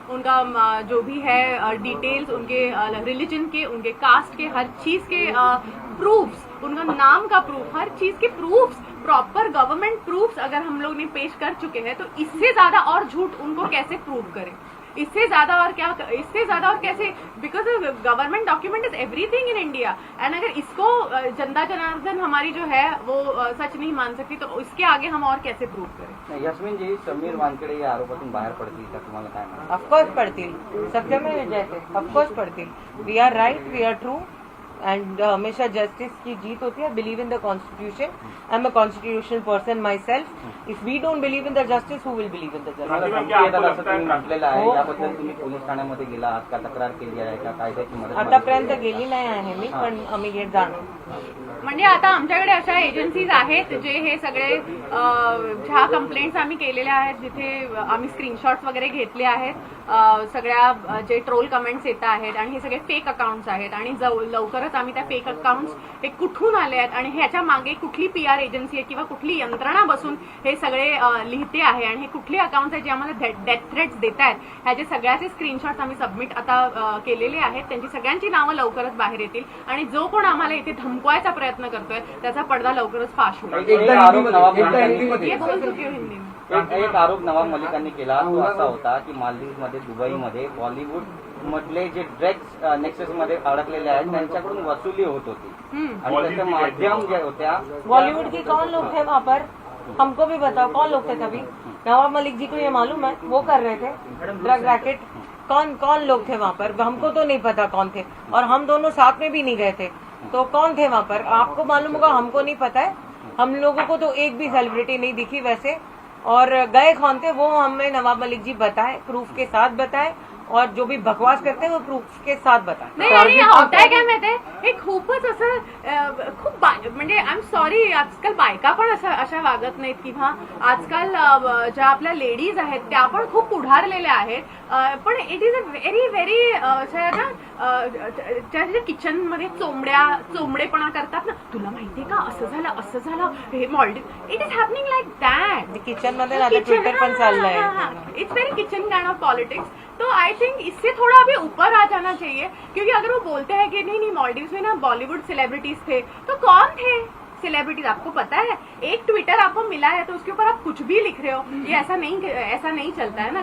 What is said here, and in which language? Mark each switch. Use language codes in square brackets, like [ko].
[hi] उनका जो भी है डिटेल्स, उनके रिलीजन के, उनके कास्ट के, हर चीज के प्रूफ्स, उनका नाम का प्रूफ, हर चीज के प्रूफ्स, प्रॉपर गवर्नमेंट प्रूफ्स अगर हम लोग ने पेश कर चुके हैं, तो इससे ज्यादा और झूठ उनको कैसे प्रूव करें? इससे ज्यादा और कैसे? [en] because government document is everything in India, [hi] and अगर इसको जनता जनार्दन हमारी जो है वो सच नहीं मान सकती, तो इसके आगे हम और कैसे प्रूव करें? [mr] यस्मिन जी, समीर वानखेडे या आरोपातून बाहेर पडतील का तुम्हाला काय म्हणतात? ऑफकोर्स पडतील, सत्यमेव जयते, ऑफकोर्स पडतील। [en] we are right, we are true, and [hi] हमेशा जस्टिस की जीत होती है। [en] Believe in the constitution, I am a constitutional person myself. If we don't believe in the justice, who will believe in the justice? [mr] म्हटलेलं आहे, याबद्दल तुम्ही police ठाण्यामध्ये गेला आहात का? तक्रार केली आहे का? कायद्याची मदत आतापर्यंत गेली नाही आहे मी, पण आम्ही घेत जाणार। म्हणजे आता आमच्याकडे अशा एजन्सीज आहेत जे हे सगळे ज्या कंप्लेंट्स आम्ही केलेल्या आहेत, जिथे आम्ही स्क्रीनशॉट्स वगैरे घेतले आहेत, सगळ्या जे ट्रोल कमेंट्स येत आहेत आणि हे सगळे फेक अकाउंट्स आहेत, आणि लवकरच आम्ही त्या फेक अकाउंट्स हे कुठून आले आहेत आणि ह्याच्या मागे कुठली PR एजन्सी आहे किंवा कुठली यंत्रणा बसून हे सगळे लिहिते आहे, आणि हे कुठले अकाउंट्स आहेत जे आम्हाला डेथ थ्रेट्स देत आहेत, ह्याचे सगळ्याचे स्क्रीनशॉट्स आम्ही सबमिट आता केलेले आहेत। त्यांची सगळ्यांची नावं लवकरच बाहेर येतील, आणि जो कोण आम्हाला इथे धमकवायचा प्रयत्न प्रयत्न करतोय त्याचा पडदा लवकरच फाश होईल. एक आरोप नवाब मलिकांनी [hi] हे बोल चुकी हो हिंदी में. [mr] एक आरोप नवाब मलिकांनी केला तो असा होता की मालदीवमध्ये दुबईमध्ये बॉलिवूड मधले जे ड्रग्स नेक्सस मध्ये अडकलेले आहेत त्यांच्याकडून वसुली होत होती आणि त्याचे माध्यम जे होत्या [hi] बॉलीवुड के कौन लोग थे वहाँ पर, हमको भी बताओ कौन लोग थे तभी. नवाब मलिक जी को ये मालूम है वो कर रहे थे ड्रग रैकेट. कौन लोग थे वहाँ पर, हमको तो नहीं पता कौन थे, और हम दोनों साथ में भी नहीं गए थे. तो कौन थे वहाँ पर आपको मालूम होगा, हमको नहीं पता है. हम लोगों को तो एक भी सेलिब्रिटी नहीं दिखी वैसे, और गए कौन थे वो हमें नवाब मलिक जी बताए, प्रूफ के साथ बताए, और जो भी बकवास करते हैं वो प्रूफ के साथ बताए. [mr] नाही आणि होताय काय माहितीये, हे खूपच असं खूप म्हणजे [en] I am sorry, [mr] आजकाल बायका पण अशा वागत नाहीत किंवा आजकाल ज्या आपल्या लेडीज आहेत त्या पण खूप पुढारलेल्या आहेत. पण [en] it is a very very [mr] ज्या किचन मध्ये चोंबडेपणा करतात ना, तुला माहितीये का असं झालं हे मॉल्डिव्ह, [en] It is happening like that. [mr] Kitchen मध्ये आता ट्विटर पण चाललंय. [en] It's very kitchen kind of politics. [hi] तो [en] I think [hi] इससे थोड़ा अभी ऊपर आ जाना चाहिए, क्योंकि अगर वो बोलते हैं कि नहीं मॉलडीव्स में ना बॉलीवुड सेलिब्रिटीज थे, तो कौन थे सेलिब्रिटीज आपको पता है? एक ट्विटर आपको मिला है तो उसके ऊपर आप कुछ भी लिख रहे हो, ये ऐसा नहीं चलता है ना.